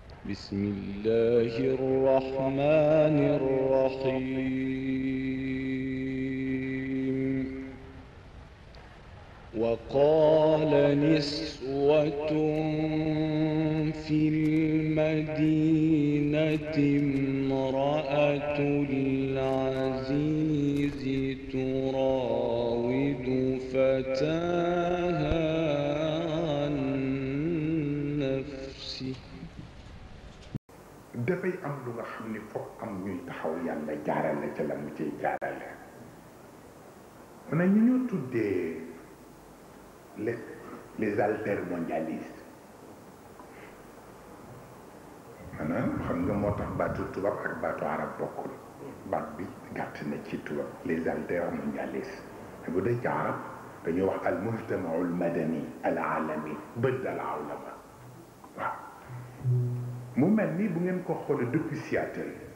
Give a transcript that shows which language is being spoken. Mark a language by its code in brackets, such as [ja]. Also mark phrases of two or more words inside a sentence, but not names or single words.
[ar] بسم الله الرحمن الرحيم وقال نسوة في المدينة امرأة العزيز تراود فتاها عن نفسه [wo] dafay am lu nga xam ni foog am ñuy taxaw yàlla jaarale ca la mu ciy jaarale mu ne ñu ñoo tuddee [fr] les altermondialistes [wo] maanaam xam nga moo tax baatu tubaab ak baatu arab bokkul baat bi gàtt na ci tubaab [fr] les altermondialistes [wo] bu dee ci arab dañuy wax [ar] المجتمع المدني العالمي [wo] bëdd [ar] العولمة [wo] waaw mu mel ni bu ngeen ko xoolee [fr] depuis Seattle